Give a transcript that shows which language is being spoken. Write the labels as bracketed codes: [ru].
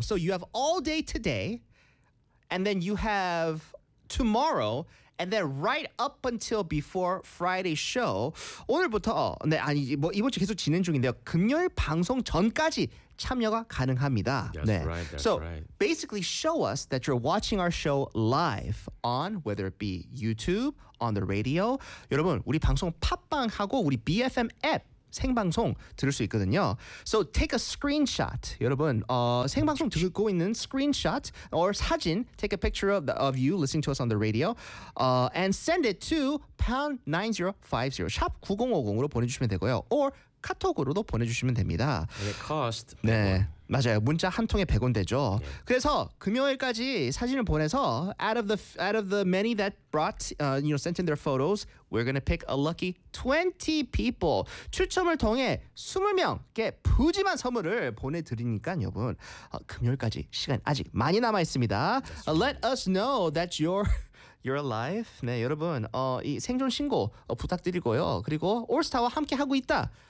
[en] So you have all day today, and then you have tomorrow, and then right up until before Friday's show. [ko] 오늘부터, 네, 아니, 뭐 이번 주 계속 진행 중인데요. 금요일 방송 전까지 참여가 가능합니다. [en] That's [ko] 네. [en] right, that's so, right. So, basically show us that you're watching our show live on, whether it be YouTube, on the radio. [ko] 여러분, 우리 방송 팟빵하고 우리 BFM 앱 생방송 들을 수 있거든요. [en] So take a screenshot. [ko] 여러분, 생방송 듣고 있는 [en] screenshot or [ko] 사진, [en] take a picture of you listening to us on the radio and send it to #9050 [ko] 샵 9050으로 보내주시면 되고요. [en] Or [ko] 카톡으로도 보내주시면 됩니다. [en] And it cost 100원. [ko] 네. 맞아요. 문자 한 통에 100원 되죠. [en] Yeah. [ko] 그래서 금요일까지 사진을 보내서 [en] out of the many that brought you know sent in their photos, we're going to pick a lucky 20 people. [ko] 추첨을 통해 20명께 푸짐한 선물을 보내 드리니까 여러분, 금요일까지 시간 아직 많이 남아 있습니다. [en] Let us know that you're alive. [ko] 네, 여러분. 이 생존 신고 부탁드리고요. 그리고 올스타와 함께 하고 있다.